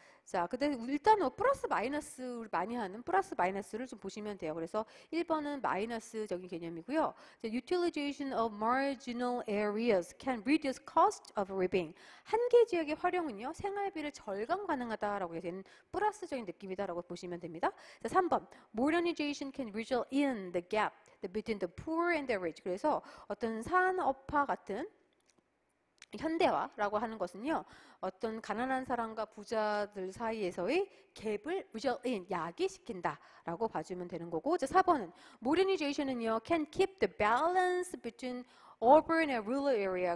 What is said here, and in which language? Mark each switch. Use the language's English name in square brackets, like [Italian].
[Korean] 자, 근데 일단은 플러스 마이너스를 많이 하는 플러스 마이너스를 좀 보시면 돼요. 그래서 1번은 마이너스적인 개념이고요. [English] 자, utilization of marginal areas can reduce cost of living. [Korean] 한계 지역의 활용은요, 생활비를 절감 가능하다라고 되는 플러스적인 느낌이다라고 보시면 됩니다. [English] 자, 3번, modernization can result in the gap between the poor and the rich. [Korean] 그래서 어떤 산업화 같은 현대화라고 하는 것은요, 어떤 가난한 사람과 부자들 사이에서의 갭을 [English] result in, [Korean] 야기시킨다라고 봐주면 되는 거고, 자, 4번은 modernization은요, [English] can keep the balance between urban and rural area.